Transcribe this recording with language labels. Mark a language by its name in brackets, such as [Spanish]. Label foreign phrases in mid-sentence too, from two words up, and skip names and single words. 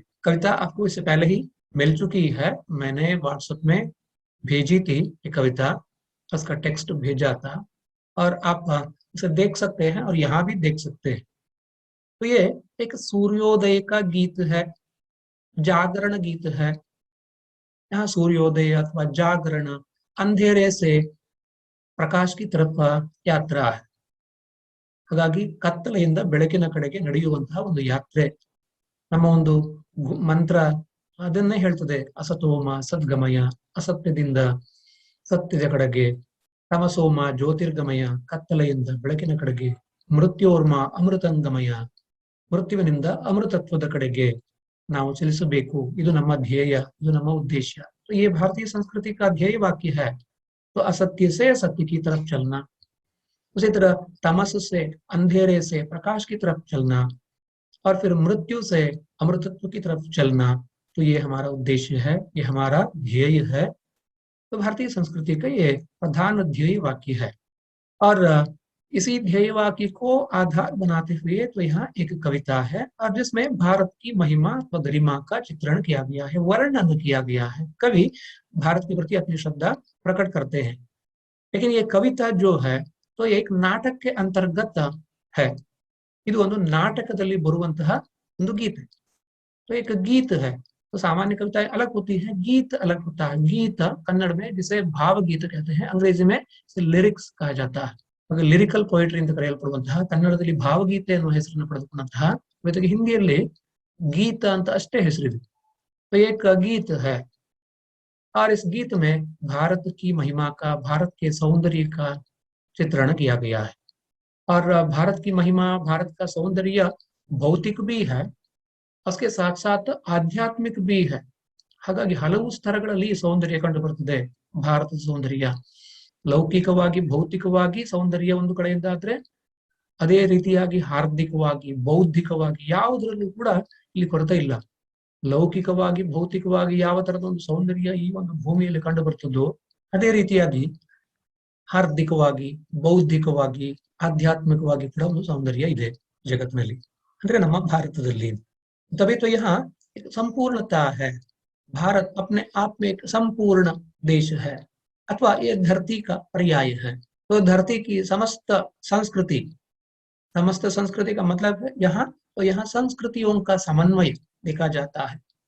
[Hindi] कविता आपको इससे पहले ही मिल चुकी है, मैंने व्हाट्सएप में भेजी थी ये कविता, उसका टेक्स्ट भेजा था, और आप उसे देख सकते हैं और यहाँ भी देख सकते हैं। तो ये एक सूर्योदय का गीत है, जागरण गीत है। यहाँ सूर्योदय अथवा जागरण, अंधेरे से प्रकाश की तरफ यात्रा है। [Kannada] ಹಾಗಾಗಿ ಕತ್ತಲೆಯಿಂದ ಬೆಳಕಿನ ಕಡೆಗೆ ನಡೆಯುವಂತಹ ಒಂದು ಯಾತ್ರೆ. ನಮ್ಮ ಒಂದು ಮಂತ್ರ ಅದನ್ನೇ ಹೇಳ್ತದೆ. [Sanskrit] ಅಸತೋಮ ಸದ್ಗಮಯ, [Kannada] ಅಸತ್ಯದಿಂದ ಸತ್ಯದ ಕಡೆಗೆ, [Sanskrit] ತಮಸೋಮ ಜ್ಯೋತಿರ್ಗಮಯ, [Kannada] ಕತ್ತಲೆಯಿಂದ ಬೆಳಕಿನ ಕಡೆಗೆ, [Sanskrit] ಮೃತ್ಯೋರ್ಮ ಅಮೃತಂಗಮಯ, [Kannada] ಮೃತ್ಯುವಿನಿಂದ ಅಮೃತತ್ವದ ಕಡೆಗೆ ನಾವು ಚಲಿಸಬೇಕು. ಇದು ನಮ್ಮ ಧ್ಯೇಯ, ಇದು ನಮ್ಮ ಉದ್ದೇಶ. [Hindi] तो ये भारतीय संस्कृति का ध्येय वाक्य है। तो असत्य से सत्य की तरफ चलना, उसी तरह तमस से अंधेरे से प्रकाश की तरफ चलना, और फिर मृत्यु से अमृतत्व की तरफ चलना। तो ये हमारा उद्देश्य है, ये हमारा ध्येय है। तो भारतीय संस्कृति का ये प्रधान ध्येय वाक्य है। और इसी ध्येय वाक्य को आधार बनाते हुए तो यहाँ एक कविता है, और जिसमें भारत की महिमा व गरिमा का चित्रण किया गया है, वर्णन किया गया है। कवि भारत के प्रति अपनी श्रद्धा प्रकट करते हैं। लेकिन ये कविता जो है तो एक नाटक के अंतर्गत है। [Kannada] ಇದು ಒಂದು ನಾಟಕದಲ್ಲಿ ಬರುವಂತಹ ಒಂದು ಗೀತೆ। [Hindi] तो एक गीत है। तो सामान्य कविताएं अलग होती है, गीत अलग होता है। गीत कन्नड़ में जिसे भावगीत कहते हैं, अंग्रेजी में इसे लिरिक्स कहा जाता है। [Kannada] ಹಾಗೆ [English] lyrical poetry [Kannada] ಅಂತ ಕರೆಯಲ್ಪಡುವಂತಹ, ಕನ್ನಡದಲ್ಲಿ ಭಾವಗೀತೆ ಅನ್ನುವ ಹೆಸರನ್ನು ಪಡೆದುಕೊಂಡಂತಹ ಜೊತೆಗೆ ಹಿಂದಿಯಲ್ಲಿ ಗೀತ ಅಂತ ಅಷ್ಟೇ ಹೆಸರಿದೆ। [Hindi] तो एक गीत है, और इस गीत में भारत की महिमा का, भारत के सौंदर्य का चित्रण किया गया है। और भारत की महिमा, भारत का सौंदर्य भौतिक भी है, उसके साथ साथ आध्यात्मिक भी है। [Kannada] ಹಾಗಾಗಿ ಹಲವು ಸ್ತರಗಳಲ್ಲಿ ಈ ಸೌಂದರ್ಯ ಕಂಡು ಬರುತ್ತದೆ। ಭಾರತದ ಸೌಂದರ್ಯ ಲೌಕಿಕವಾಗಿ, ಭೌತಿಕವಾಗಿ ಸೌಂದರ್ಯ ಒಂದು ಕಡೆಯಿಂದ ಆದ್ರೆ, ಅದೇ ರೀತಿಯಾಗಿ ಹಾರ್ದಿಕವಾಗಿ, ಬೌದ್ಧಿಕವಾಗಿ ಯಾವುದರಲ್ಲೂ ಕೂಡ ಇಲ್ಲಿ ಕೊರತೆ ಇಲ್ಲ। ಲೌಕಿಕವಾಗಿ, ಭೌತಿಕವಾಗಿ ಯಾವ ತರದ ಒಂದು ಸೌಂದರ್ಯ ಈ ಒಂದು ಭೂಮಿಯಲ್ಲಿ ಕಂಡು ಬರ್ತದೋ, ಅದೇ ರೀತಿಯಾಗಿ ಹಾರ್ದಿಕವಾಗಿ, ಬೌದ್ಧಿಕವಾಗಿ, ಆಧ್ಯಾತ್ಮಿಕವಾಗಿ ಕೂಡ ಒಂದು ಸೌಂದರ್ಯ ಇದೆ ಜಗತ್ತಿನಲ್ಲಿ, ಅಂದ್ರೆ ನಮ್ಮ ಭಾರತದಲ್ಲಿ। [Hindi] तभी तो यहाँ एक संपूर्णता है। भारत अपने आप में एक संपूर्ण देश है, अथवा ये धरती का पर्याय है। तो धरती की समस्त संस्कृति, समस्त संस्कृति का मतलब है यहाँ, तो यहाँ संस्कृतियों का समन्वय देखा जाता है।